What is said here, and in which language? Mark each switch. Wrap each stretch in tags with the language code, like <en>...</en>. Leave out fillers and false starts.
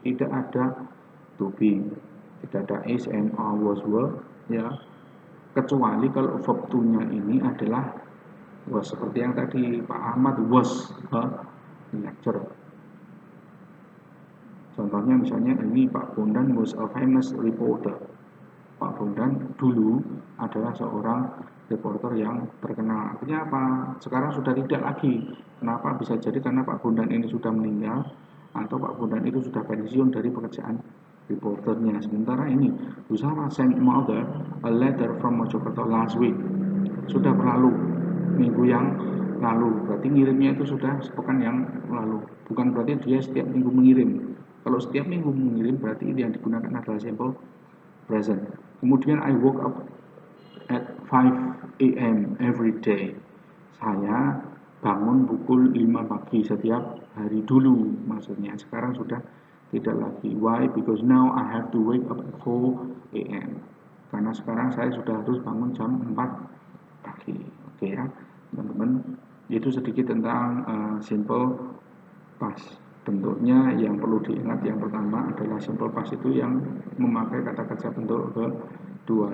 <id>Tidak ada to be, tidak ada is and are was were ya. Kecuali kalau verb to-nya ini adalah was, seperti yang tadi Pak Ahmad</id> <en>was a lecturer.</en> <id>Contohnya misalnya ini</id> <en>Pak Bondan was a famous reporter.</en> <id>Pak Bondan dulu adalah seorang reporter yang terkenal. Artinya apa? Sekarang sudah tidak lagi. Kenapa? Bisa jadi karena Pak Bondan ini sudah meninggal atau Pak Bondan itu sudah pensiun dari pekerjaan reporternya. Sementara ini</id> <en>Usama sent mother a letter from Mojokerto last week.</en> <id>Sudah berlalu minggu yang lalu. Berarti ngirimnya itu sudah sepekan yang lalu. Bukan berarti dia setiap minggu mengirim. Kalau setiap minggu mengirim berarti yang digunakan adalah simple present.</id> <en>Kemudian I woke up at 5 AM every day.</en> <id>Saya bangun pukul 5 pagi setiap hari dulu, maksudnya. Sekarang sudah tidak lagi.</id> <en>Why? Because now I have to wake up at 4 AM.</en> <id>Karena sekarang saya sudah harus bangun jam 4 pagi. Oke ya, teman-teman. Itu sedikit tentang simple past. Bentuknya yang perlu diingat yang pertama adalah simple past itu yang memakai kata kerja bentuk kedua.</id>